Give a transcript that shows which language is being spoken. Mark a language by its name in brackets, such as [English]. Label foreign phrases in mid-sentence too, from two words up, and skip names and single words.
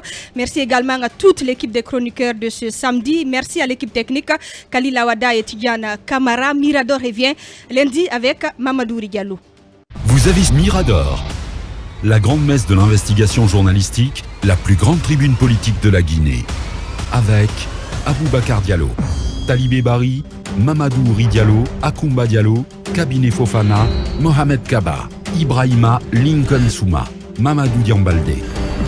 [French] Merci également à toute l'équipe des chroniqueurs de ce samedi. Merci à l'équipe technique, Khalil Awada et Tidjane Kamara. Mirador revient lundi avec Mamadou Rigalou. Vous avez Mirador, la grande messe de l'investigation journalistique, la plus grande tribune politique de la Guinée. Avec Aboubacar Diallo, Talibé Bari, Mamadou Ouri Diallo, Akoumba Diallo, Kabinet Fofana, Mohamed Kaba, Ibrahima Lincoln Souma, Mamadou Diambalde.